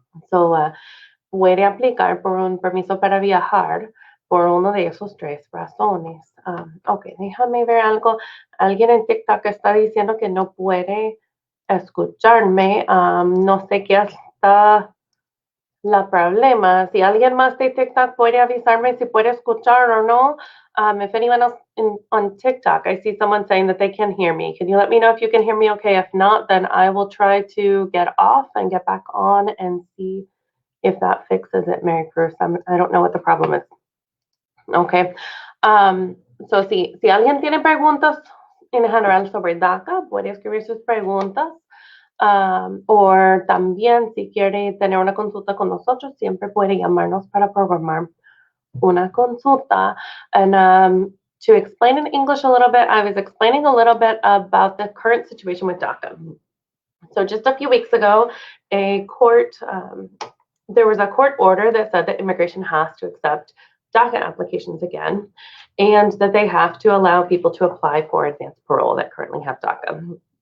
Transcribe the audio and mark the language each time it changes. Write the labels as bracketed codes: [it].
[es] So, puede aplicar por un permiso para viajar por una de esas tres razones. Ok, déjame ver algo. Alguien en TikTok está diciendo que no puede escucharme. No sé qué está la problema. Si alguien más de TikTok puede avisarme si puede escuchar o no. [en] If anyone else on TikTok, I see someone saying that they can hear me. Can you let me know if you can hear me okay? If not, then I will try to get off and get back on and see if that fixes it, Mary Cruz. I don't know what the problem is. Okay. [es] So si alguien tiene preguntas en general sobre DACA, puede escribir sus preguntas. O también si quiere tener una consulta con nosotros, siempre puede llamarnos para programar una consulta. [en] And to explain in English a little bit, I was explaining a little bit about the current situation with DACA. So just a few weeks ago, there was a court order that said that immigration has to accept DACA applications again, and that they have to allow people to apply for advanced parole that currently have DACA.